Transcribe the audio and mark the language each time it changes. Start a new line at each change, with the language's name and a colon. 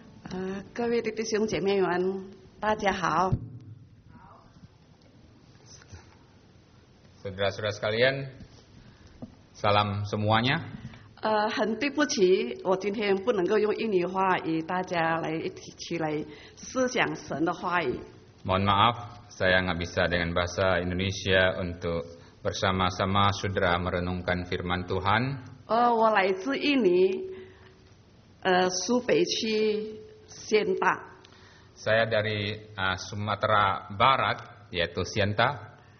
Chinese: Uh, 各位的弟兄姐妹们，大家好。
Indonesian: Saudara-saudara sekalian, salam semuanya.
Chinese: 很对不起，我今天不能够用印尼话与大家来一起来思想神的话语。
Indonesian: Mohon maaf, saya nggak bisa dengan bahasa Indonesia untuk bersama-sama saudara merenungkan firman Tuhan.
Chinese: 我来自印尼，苏北区仙大。
Indonesian: Saya dari Sumatera Barat, yaitu Sienta.